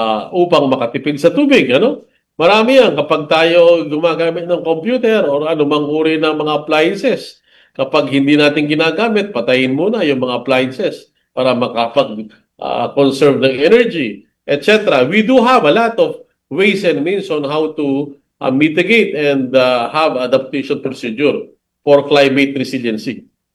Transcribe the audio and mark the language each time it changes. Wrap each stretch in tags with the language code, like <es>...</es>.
<tl>Upang makatipid sa tubig, ano? Marami yan. Kapag tayo gumagamit ng computer o anumang uri ng mga appliances, kapag hindi natin ginagamit, patayin muna yung mga appliances para makapag-conserve ng energy, etc.</tl> <en>We do have a lot of ways and means on how to mitigate and have adaptation procedure for climate resiliency.</en>